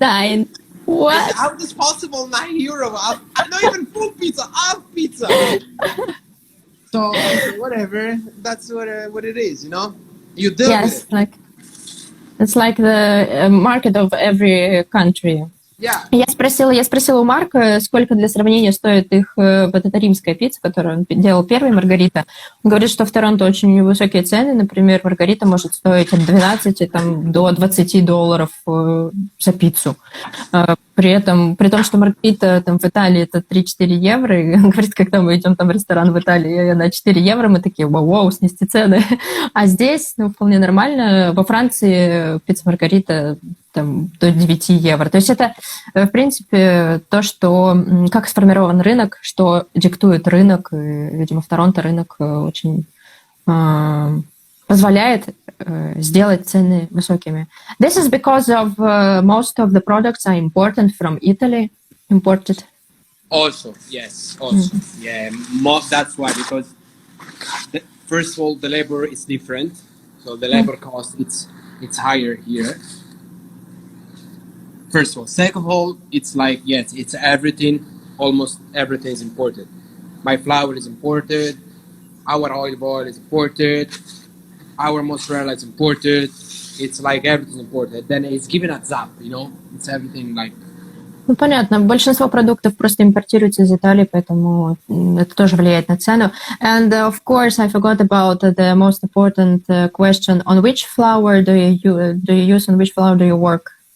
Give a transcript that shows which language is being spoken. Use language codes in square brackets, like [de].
[en] 9. What? how is this possible? €9? I'm not even full pizza, half pizza. So whatever, that's what it is, you know. You deal with it. It's like the market of every country. Yeah. [ru] Я спросила у Марка, сколько для сравнения стоит их вот эта римская пицца, которую он делал первый, маргарита. Он говорит, что в Торонто очень высокие цены. Например, маргарита может стоить от 12 до $20 за пиццу. При том, что маргарита там, в Италии это 3-4 евро. И он говорит, когда мы идем там в ресторан в Италии на 4 евро, мы такие, вау, снести цены. А здесь вполне нормально. Во Франции пицца маргарита там, до 9 евро. То есть это, в принципе, то, что как сформирован рынок, что диктует рынок. И, видимо, в Торонто рынок очень позволяет сделать цены высокими. [en] This is because of most of the products are imported from Italy. Imported. Also, yes. Yeah, that's why, because first of all, the labor is different. So the labor cost, it's higher here. First of all. Second of all, it's like, yes, it's everything, almost everything is imported. My flour is imported, our olive oil is imported, our mozzarella is imported, it's like everything's imported. Then it's given a zap, you know, it's everything like... [ru] Ну, понятно. Большинство продуктов просто импортируется из Италии, поэтому это тоже влияет на цену. [en] And of course, I forgot about the most important question. On which flour do you use, on which flour do you work?